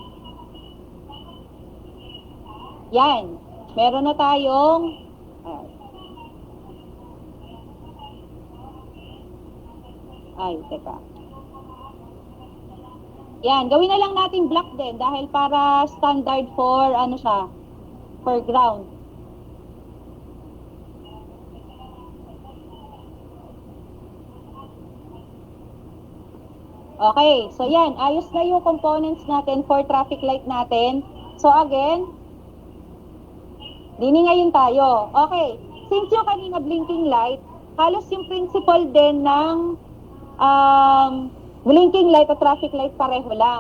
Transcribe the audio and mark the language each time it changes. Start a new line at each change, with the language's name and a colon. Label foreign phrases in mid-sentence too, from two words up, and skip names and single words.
Filipino: Yan. Meron na tayong teka. Yan, gawin na lang natin black din dahil para
English: standard for for ground.
Filipino: Okay, so yan, ayos na yung components natin
English: for traffic light
Filipino: natin. So again, dini ngayon tayo. Okay, since yung kanina
English: blinking light,
Filipino: halos yung principle din ng blinking light at
English: traffic light
Filipino: pareho lang.